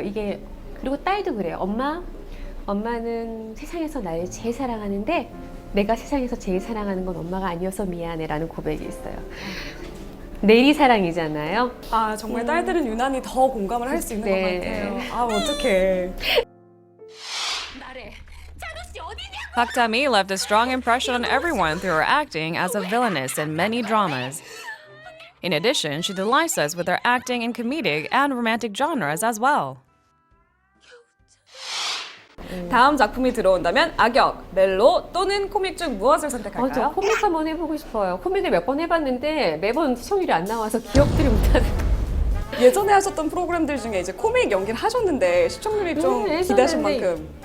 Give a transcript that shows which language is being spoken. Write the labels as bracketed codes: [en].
[ko] 이게 그리고 딸도 그래요. 엄마는 세상에서 날 제일 사랑하는데 내가 세상에서 제일 사랑하는 건 엄마가 아니어서 미안해라는 고백이 있어요. 내리 사랑이잖아요. 아 정말 딸들은 유난히 더 공감을 할 수 있는 것 같아요. 아 어떡해. [en] Park Ta-mi left a strong impression on everyone through her acting as a villainess in many dramas. In addition, she delights us with her acting in comedic and romantic genres as well. [ko] 다음 작품이 들어온다면 악역, 멜로 또는 코믹 중 무엇을 선택할까요? 저 코믹 한번 해보고 싶어요. 코믹을 몇 번 해봤는데 매번 시청률이 안 나와서 기억들을 못하는 거예요. 예전에 하셨던 프로그램들 중에 이제 코믹 연기를 하셨는데 시청률이 좀 기대하신 만큼.